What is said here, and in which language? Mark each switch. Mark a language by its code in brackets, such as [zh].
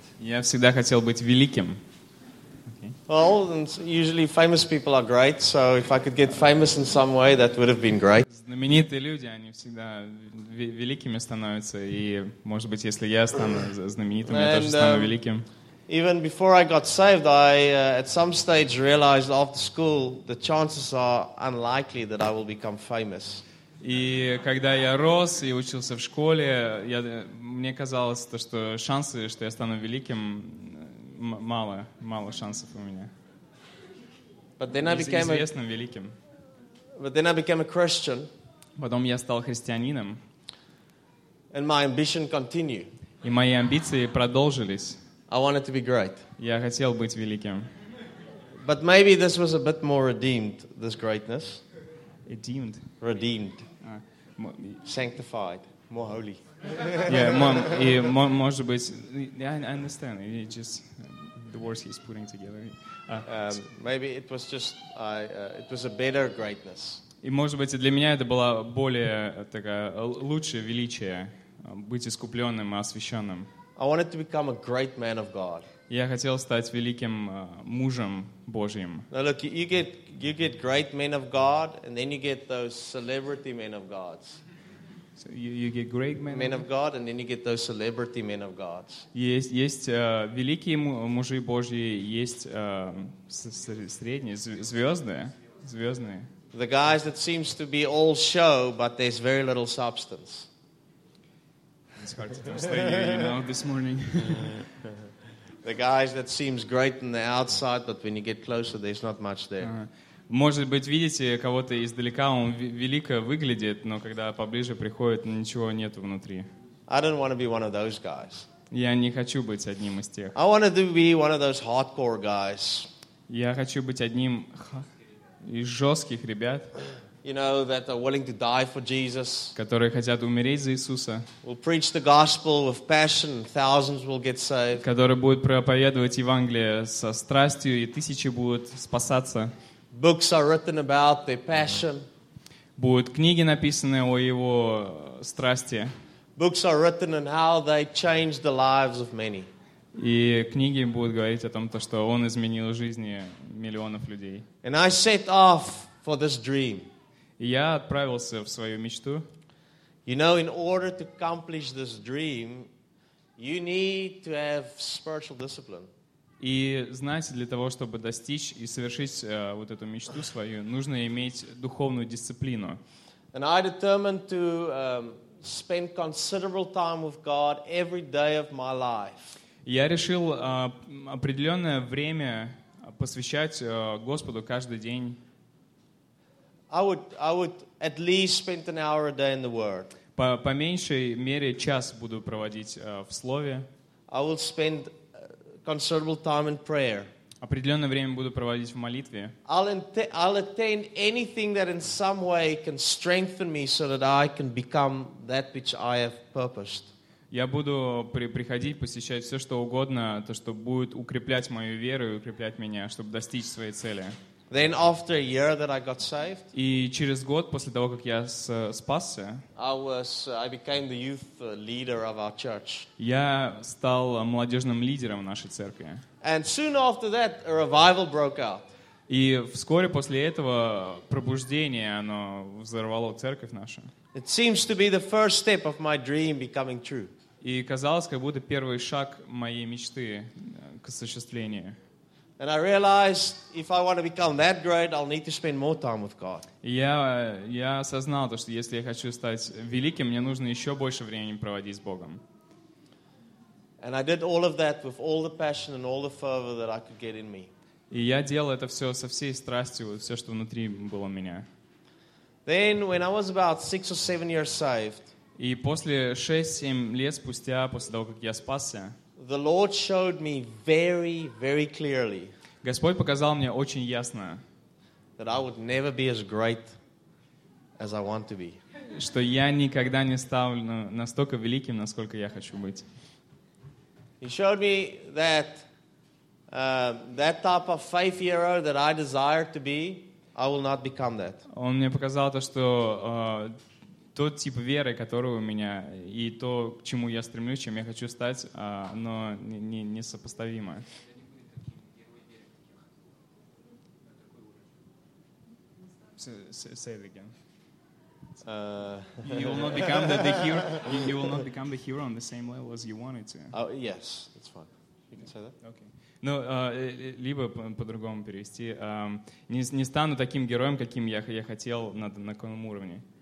[ru] Я всегда хотел быть великим. [en] Well, usually famous people are great. So if I could get famous in some way, that would have been great. [ru] Знаменитые люди, они всегда великими становятся, и, может быть, если я стану знаменитым, я тоже стану великим. [en] Even before I got saved, I at some stage realized after school the chances are unlikely that I will become famous. [ru] И когда я рос и учился в школе, мне казалось, что шансы, что я стану великим, мало шансов у меня. Известным, великим. [en] But then I became a Christian. [ru] Потом я стал христианином. [en] And my ambition continued. [ru] И мои амбиции продолжились. [en] I wanted to be great. [ru] Я хотел быть великим. [en] But maybe this was a bit more redeemed, this greatness. Redeemed. Redeemed. Sanctified. More holy. Yeah, [ru] может быть, [en] I understand. It just the words he's putting together. Maybe it was just it was a better greatness. [ru] И может быть, для меня это была более такая лучшее величие быть искупленным и освященным. [en] I wanted to become a great man of God. [ru] Я хотел стать великим мужем Божьим. [en] Now look, you get great men of God, and then you get those celebrity men of God. So you get great men of God, and then you get those celebrity men of God. [ru] Есть великие мужи Божьи, есть средние звездные. [en] The guys that seems to be all show, but there's very little substance. It's hard to translate you, you know, this morning. The guys that seems great on the outside, but when you get closer, there's not much there. [ru] Может быть, видите кого-то издалека, он велико выглядит, но когда поближе приходит, ничего нет внутри. [en] I don't want to be one of those guys. [ru] Я не хочу быть одним из тех. [en] I want to be one of those hardcore guys. [ru] Я хочу быть одним из жестких ребят. [en] You know, that are willing to die for Jesus. [ru] Которые хотят умереть за Иисуса. [en] Will preach the gospel with passion, thousands will get saved. [ru] Которые будут проповедовать Евангелие со страстью, и тысячи будут спасаться. [en] Books are written about their passion. [ru] Будут книги написаны о его страсти. [en] Books are written on how they changed the lives of many. [ru] И книги будут говорить о том, что он изменил жизни миллионов людей. [en] And I set off for this dream. [ru] Я отправился в свою мечту. [en] You know, in order to accomplish this dream, you need to have spiritual discipline. [ru] И знаете, для того, чтобы достичь и совершить вот эту мечту свою, нужно иметь духовную дисциплину. [en] And I determined to spend considerable time with God every day of my life. [ru] Я решил определенное время посвящать Господу каждый день. [en] I would at least spend an hour a day in the Word. [ru] По меньшей мере час буду проводить в Слове. [en] I will spend considerable time in prayer. [ru] Определенное время буду проводить в молитве. [en] I'll attend anything that in some way can strengthen me so that I can become that which I have purposed. [ru] Я буду приходить, посещать все, что угодно, то, что будет укреплять мою веру и укреплять меня, чтобы достичь своей цели. [en] Then after a year that I got saved, [ru] и через год после того, как я спасся, [en] I became the youth leader of our church. [ru] Я стал молодежным лидером нашей церкви. [en] And soon after that, a revival broke out. [ru] И вскоре после этого пробуждение, оно взорвало церковь нашу. [en] It seems to be the first step of my dream becoming true. [ru] И казалось, как будто первый шаг моей мечты к осуществлению. [en] And I realized if I want to become that great, I'll need to spend more time with God. [ru] Я осознал то, что если я хочу стать великим, мне нужно еще больше времени проводить с Богом. [en] And I did all of that with all the passion and all the fervor that I could get in me. [ru] И я делал это все со всей страстью, все, что внутри было у меня. [en] Then, when I was about 6 or 7 years saved, [ru] и после 6-7 лет спустя, после того, как я спасся, [en] the Lord showed me very, very clearly. [ru] Господь показал мне очень ясно, [en] that I would never be as great as I want to be. [ru] Что я никогда не стану настолько великим, насколько я хочу быть. [en] He showed me that that type of faith hero that I desire to be, I will not become that. [ru] Он мне показал то, что тот тип веры, который у меня, и то, к чему я стремлюсь, чем я хочу стать, оно несопоставимо. [en] Say it again. You will not become the hero. You will not become the hero on the same level as you wanted to. Yes, that's fine. You can say that. Okay. [ru] Ну, либо по-другому перевести. Не стану таким героем, каким я хотел на каком уровне.